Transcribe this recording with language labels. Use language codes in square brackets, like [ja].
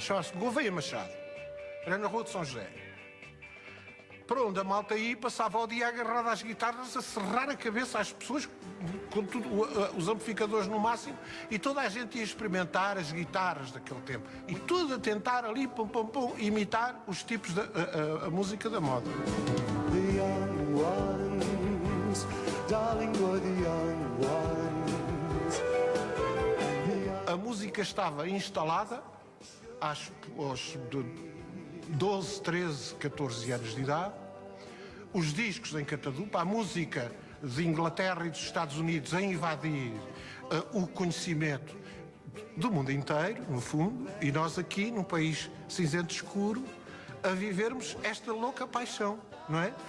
[pt] Chama-se Gouveia Machado. Era na Rua de São José. Para onde a malta ia, passava o dia agarrada às guitarras, a serrar a cabeça às pessoas, com tudo, os amplificadores no máximo, e toda a gente ia experimentar as guitarras daquele tempo. E tudo a tentar ali, pum, pum, pum, imitar os tipos a música da moda. [en] The young ones, darling, were the young ones. [pt] A música estava instalada aos 12, 13, 14 anos de idade. Os discos em catadupa, a música de Inglaterra e dos Estados Unidos a invadir o conhecimento do mundo inteiro, no fundo, e nós aqui, num país cinzento escuro, a vivermos esta louca paixão, não é?